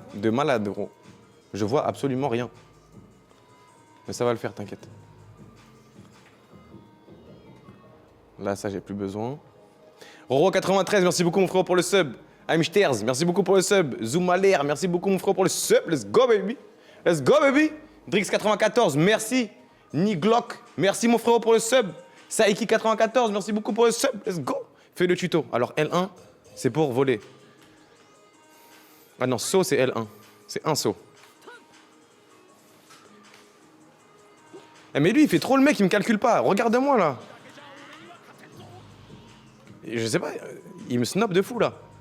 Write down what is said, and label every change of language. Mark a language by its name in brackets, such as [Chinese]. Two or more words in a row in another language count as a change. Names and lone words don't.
[French] De malade, gros. Je vois absolument rien. Mais ça va le faire, t'inquiète. Là, ça, j'ai plus besoin. Roro93, merci beaucoup, mon frère, pour le sub. Amsters, merci beaucoup pour le sub. Zoomalair, merci beaucoup, mon frère, pour le sub. [English] Let's go, baby. Let's go, baby. Drix94, [French] merci. Niglock, merci, mon frère, pour le sub. Saiki94, merci beaucoup pour le sub. [English] Let's go. [French] Fais le tuto. Alors, L1, c'est pour voler. Ah non, saut, c'est L1. C'est un saut. Eh mais lui, il fait trop le mec, il me calcule pas. Regarde-moi, là. Je sais pas, il me snob de fou, là.